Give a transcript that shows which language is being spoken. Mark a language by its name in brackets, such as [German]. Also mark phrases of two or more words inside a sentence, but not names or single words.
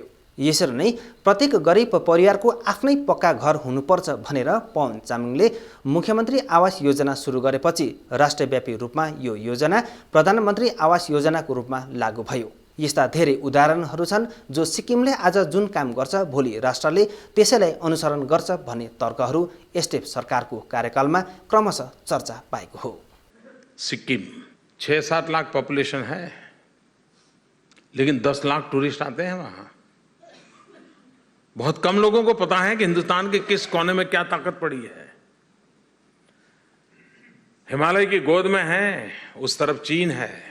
[Nepali] यसरी नै प्रत्येक गरिब परिवारको आफ्नै पक्का घर हुनुपर्छ भनेर पवन चामलिङले मुख्यमन्त्री आवास योजना सुरु गरेपछि राष्ट्रव्यापी रूपमा यो योजना प्रधानमन्त्री आवास योजनाको रूपमा लागू भयो। यस्ता धेरै उदाहरणहरू छन् जो सिक्किमले आज जुन काम गर्छ भोलि राष्ट्रले त्यसैलाई अनुसरण गर्छ भन्ने तर्कहरू एसडिएफ सरकारको कार्यकालमा क्रमशः चर्चा पाएको हो। [Hindi] सिक्किम 6-7 लाख पॉपुलेशन है, लेकिन 10 लाख टूरिस्ट आते हैं वहां। बहुत कम लोगों को पता है कि हिंदुस्तान के किस कोने में क्या ताकत पड़ी है। हिमालय की गोद में है, उस तरफ चीन है।